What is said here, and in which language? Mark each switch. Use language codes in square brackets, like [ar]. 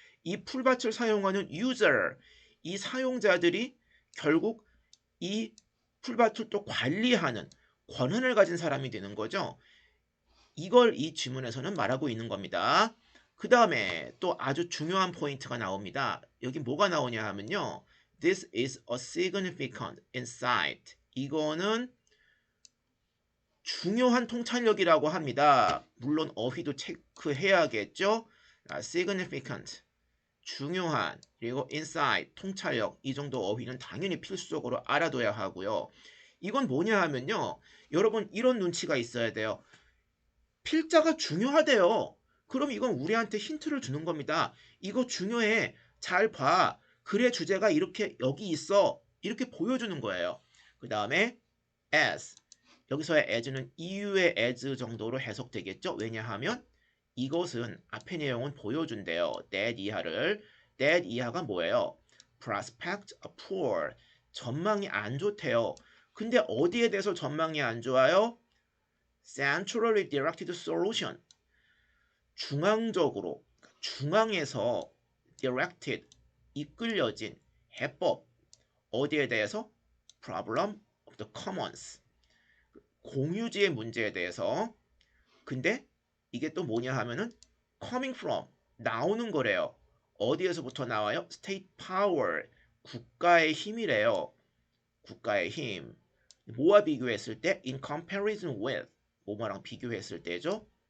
[ko] 이 풀밭을 사용하는 user, 이 사용자들이 결국 이 풀밭을 또 관리하는 권한을 가진 사람이 되는 거죠. 이걸 이 지문에서는 말하고 있는 겁니다. 그 다음에 또 아주 중요한 포인트가 나옵니다. 여기 뭐가 나오냐 하면요. [en] This is a significant insight. [ko] 이거는 중요한 통찰력이라고 합니다. 물론 어휘도 체크해야겠죠. significant, 중요한, 그리고 insight, 통찰력, 이 정도 어휘는 당연히 필수적으로 알아둬야 하고요. 이건 뭐냐 하면요. 여러분 이런 눈치가 있어야 돼요. 필자가 중요하대요. 그럼 이건 우리한테 힌트를 주는 겁니다. 이거 중요해. 잘 봐. 글의 주제가 이렇게 여기 있어. 이렇게 보여주는 거예요. 그 다음에 as. 여기서의 as는 이유의 as 정도로 해석되겠죠. 왜냐하면 이것은 앞의 내용은 보여준대요. that 이하를. that 이하가 뭐예요? [en] prospect poor. [ko] 전망이 안 좋대요. 근데 어디에 대해서 전망이 안 좋아요? [en] centrally directed solution. [ko] 중앙적으로, 중앙에서 directed, 이끌려진 해법. 어디에 대해서? [en] problem of the commons. [ko] 공유지의 문제에 대해서. 근데 이게 또 뭐냐 하면은 [en] coming from [ko] 나오는 거래요. 어디에서부터 나와요? [en] state power [ko] 국가의 힘이래요. 국가의 힘. 뭐와 비교했을 때? [en] in comparison with [ko] 뭐뭐랑 비교했을 때죠.